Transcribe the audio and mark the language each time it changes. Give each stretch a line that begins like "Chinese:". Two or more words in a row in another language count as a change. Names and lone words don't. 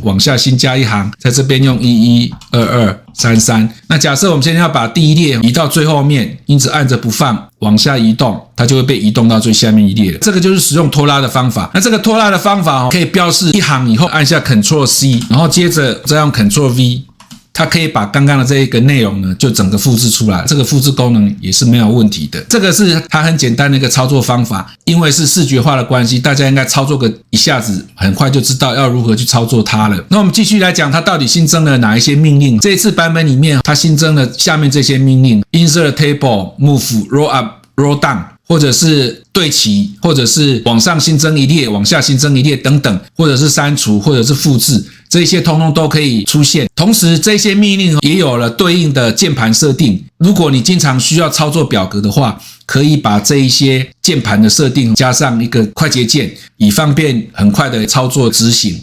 Chinese: 往下新加一行，在這邊用11、22、33。那假設我們現在要把第一列移到最後面，因此按着不放，往下移動，它就會被移動到最下面一列了。这個就是使用拖拉的方法。那這個拖拉的方法可以標示一行以後按下 Ctrl C， 然後接着再用 Ctrl V， 它可以把剛剛的這一個內容呢就整個複製出來。這個複製功能也是沒有問題的。這個是它很簡單的一個操作方法，因為是視覺化的關係，大家應該操作個一下子很快就知道要如何去操作它了。那我們繼續來講它到底新增了哪一些命令。這一次版本裡面它新增了下面這些命令 ：
English: Insert Table、Move、Roll Up、Roll Down，
Chinese: 或者是對齊，或者是往上新增一列，往下新增一列等等，或者是刪除，或者是複製。這些通通都可以出現。同時，這些命令也有了對應的鍵盤設定。如果你經常需要操作表格的話，可以把這一些鍵盤的設定加上一個快捷鍵，以方便很快的操作執行。